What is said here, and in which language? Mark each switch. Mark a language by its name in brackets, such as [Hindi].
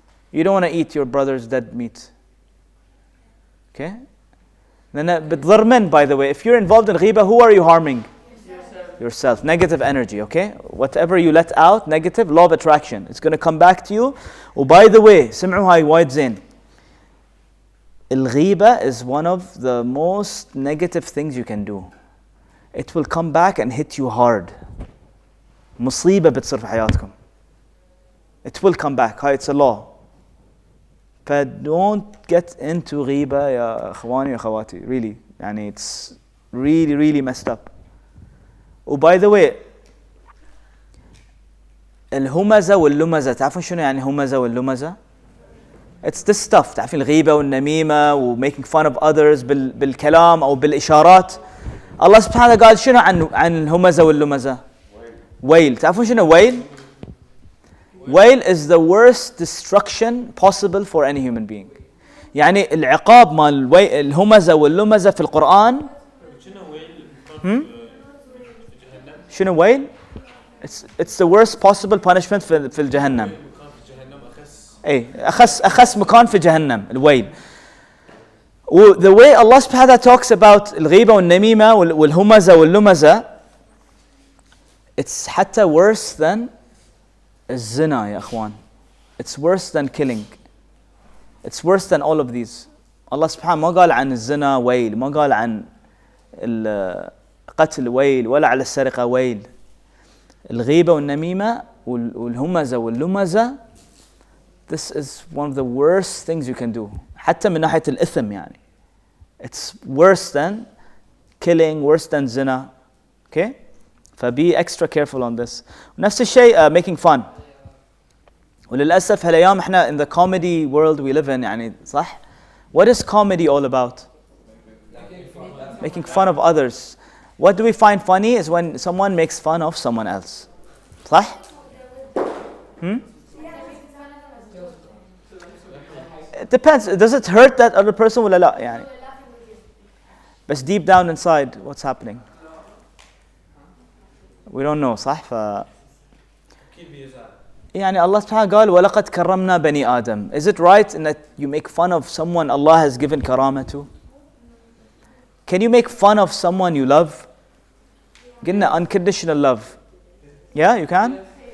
[English] You don't want to eat your brother's dead meat. Okay? [Arabic] بتضر من, [English] by the way. If you're involved in ghiba, who are you harming? Yourself. Negative energy, okay? Whatever you let out, negative, law of attraction. It's going to come back to you. Oh, by the way, [Arabic] سمعوا هاي وايد زين. [English] الغيبة is one of the most negative things you can do. It will come back and hit you hard. [Arabic] مصيبة بتصير في حياتكم. [English] It will come back. It's a law. But don't get into غيبة [Arabic] يا أخواني وأخواتي. [English] Really. [Arabic] يعني [English] it's really, really messed up. Oh, by the way, [Arabic] الهمزة واللمزة. تعرفون شنو يعني همزة واللمزة؟ [English] It's this stuff. [Arabic] تعرفين الغيبة والنميمة و [English] making fun of others [Arabic] بالكلام أو بالإشارات. الله سبحانه قال شنو عن الهمزة واللمزة؟ ويل. تعرفون شنو ويل؟ [English] Wail is the worst destruction possible for any human being. [Arabic] يعني العقاب مال الهمزة واللمزة في القرآن. شنو ويل؟ [English] It's the worst possible punishment [Arabic] في الجهنم. أي أخس مكان في جهنم الويل. [English] The way Allah subhanahu wa ta'ala talks about [Arabic] الغيبة والنميمة والهمزة واللمزة, [English] it's [Arabic] حتى [English] worse than [Arabic] الزنا يا أخوان. [English] It's worse than killing. It's worse than all of these. [Arabic] Allah سبحانه ما قال عن الزنا ويل, ما قال عن القتل ويل, ولا على السرقة ويل. الغيبة والنميمة والهمزة واللمزة, [English] this is one of the worst things you can do. [Arabic] حتى من ناحية الإثم يعني. [English] It's worse than killing, worse than zina. Okay? فbe extra careful on this. [Arabic] نفس الشيء [English] making fun. [Arabic] وللأسف هالأيام احنا [English] in the comedy world we live in [Arabic] يعني صح؟ [English] What is comedy all about? Making fun of others. What do we find funny is when someone makes fun of someone else. [Arabic] صح؟ [English] It depends. Does it hurt that other person [Arabic] ولا لا يعني؟ بس [English] deep down inside what's happening? We don't know [Arabic] صح؟ يعني Allah subhanahu قال وَلَقَدْ كَرَّمْنَا بَنِي آدَمَ. [English] Is it right in that you make fun of someone Allah has given karama to? Can you make fun of someone you love? [Arabic] قلنا [English] unconditional love. Yeah, you can?